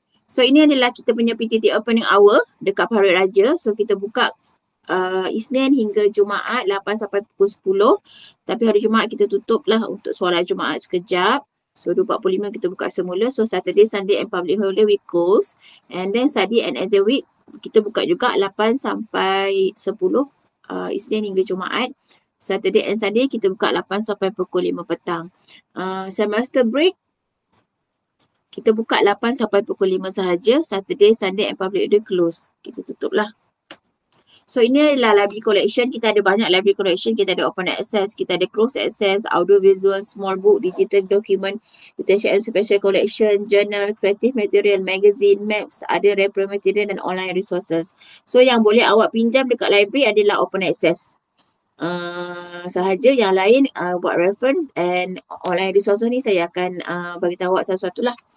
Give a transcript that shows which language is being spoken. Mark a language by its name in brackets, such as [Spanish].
[Malay] So ini adalah kita punya PTT opening hour dekat Parit Raja. So kita buka Isnin hingga Jumaat 8 sampai pukul 10. Tapi hari Jumaat kita tutup lah untuk solat Jumaat sekejap. So 2.45 kita buka semula. [English] So Saturday, Sunday and public holiday we close. And then study and exam week [Malay] kita buka juga 8 sampai 10 Isnin hingga Jumaat. [English] Saturday and Sunday [Malay] kita buka 8 sampai pukul 5 petang. Semester break Kita buka 8 sampai pukul 5 sahaja. [English] Saturday, Sunday and public holiday close. [Malay] Kita tutup lah. So ini adalah library collection. Kita ada banyak library collection. Kita ada open access, kita ada closed access, audio visual, small book, digital document, UTSM special collection, journal, creative material, magazine, maps, ada reference material dan online resources. So yang boleh awak pinjam dekat library adalah open access. Sahaja, yang lain buat reference and online resources ni saya akan bagi tahu awak satu-satu lah.